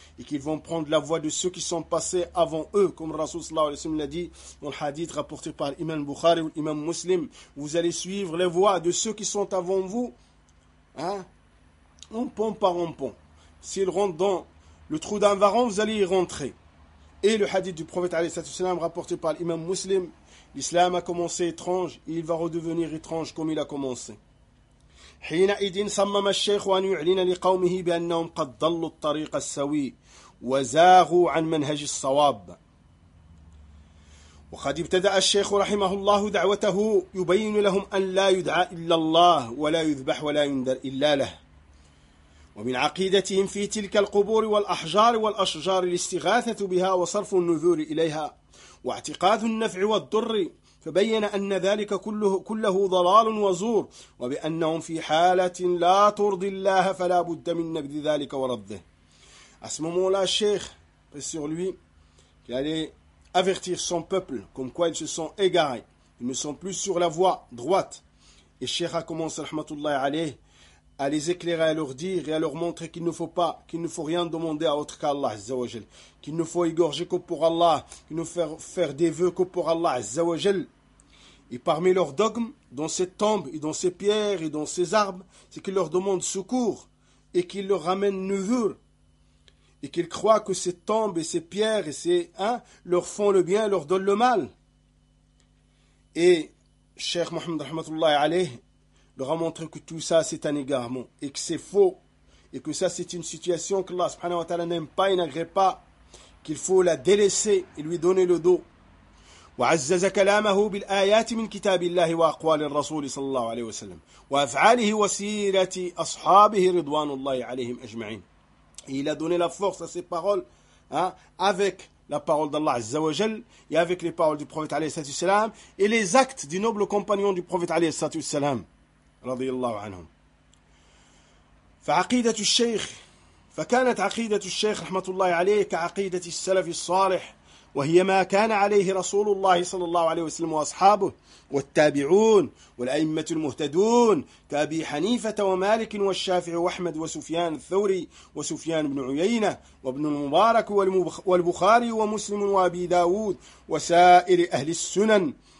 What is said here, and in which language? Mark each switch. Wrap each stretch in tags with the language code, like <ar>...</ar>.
<fr>et qu'ils vont prendre la voie de ceux qui sont passés avant eux, comme Rasoul sallallahu alayhi wa sallam l'a dit dans le hadith rapporté par l'imam Bukhari ou l'imam Muslim, vous allez suivre les voies de ceux qui sont avant vous, un pont par un pont. S'ils rentrent dans le trou d'un varan, vous allez y rentrer. Et le hadith du prophète alayhi salam rapporté par l'imam Muslim, l'islam a commencé étrange et il va redevenir étrange comme il a commencé.</fr> <ar>حينئذ صمم الشيخ أن يعلن لقومه بأنهم قد ضلوا الطريق السوي وزاغوا عن منهج الصواب. وقد ابتدأ الشيخ رحمه الله دعوته يبين لهم أن لا يدعى إلا الله ولا يذبح ولا ينذر إلا له. ومن عقيدتهم في تلك القبور والأحجار والأشجار الاستغاثة بها وصرف النذور إليها واعتقاد النفع والضر فبين أن ذلك كله ضلال وزور وبأنهم في حالة لا ترضي الله فلا بد من نبذ ذلك ورده.</ar> <fr>À ce moment-là, Cheikh, sur lui, qui allait avertir son peuple comme quoi ils se sont égarés. Ils ne sont plus sur la voie droite. Et Sheikh a commencé, rahmatullah alayh, à les éclairer, à leur dire et à leur montrer qu'il ne faut pas, qu'il ne faut rien demander à autre qu'Allah azzawajal, qu'il ne faut égorger que pour Allah, qu'il ne faut faire des vœux que pour Allah azzawajal. Et parmi leurs dogmes, dans ces tombes et dans ces pierres et dans ces arbres, c'est qu'ils leur demandent secours et qu'ils leur ramènent nuzur. Et qu'ils croient que ces tombes et ces pierres et ces leur font le bien, leur donnent le mal. Et Cheikh Mohammed rahmatullah alayh leur a montré que tout ça c'est un égarement et que c'est faux et que ça c'est une situation que Allah subhanahu wa ta'ala n'aime pas et n'agrée pas, qu'il faut la délaisser et lui donner le dos.</fr> <ar>وعزز كلامه بالآيات من كتاب الله وأقوال الرسول صلى الله عليه وسلم وأفعاله وسيرة أصحابه رضوان الله عليهم أجمعين.</ar> <fr>Il a donné la force à ses paroles avec la parole d'Allah Azza wa Jal et avec les paroles du prophète alayhi salatu salam et les actes du noble compagnon du prophète alayhi salatu salam رضي الله عنهم.</fr> <ar>فعقيدة الشيخ فكانت عقيدة الشيخ رحمة الله عليه كعقيدة السلف الصالح وهي ما كان عليه رسول الله صلى الله عليه وسلم وأصحابه والتابعون والأئمة المهتدون كأبي حنيفة ومالك والشافعي وأحمد وسفيان الثوري وسفيان بن عيينة وابن المبارك والبخاري ومسلم وأبي داود وسائر أهل السنن</ar>